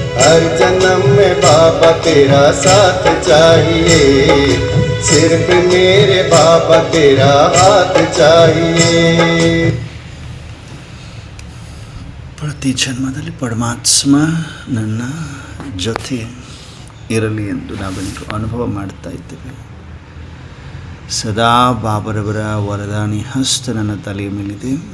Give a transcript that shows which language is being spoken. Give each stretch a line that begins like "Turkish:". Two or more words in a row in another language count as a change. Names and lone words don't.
Hindi: हर जन्म में बाबा तेरा साथ चाहिए, सिर्फ मेरे बाबा तेरा हाथ चाहिए.
Kannada: ಪ್ರತಿ ಜನ್ಮದಲ್ಲಿ ಪರಮಾತ್ಮ ನನ್ನ ಜೊತೆ ಇರಲಿ ಎಂದು ನಾವೆಲ್ಲರೂ ಅನುಭವ ಮಾಡ್ತಾ ಇದ್ದೇವೆ. ಸದಾ ಬಾಬರವರ ವರದಾನಿ ಹಸ್ತ ನನ್ನ ತಲೆಯ ಮೇಲಿದೆ.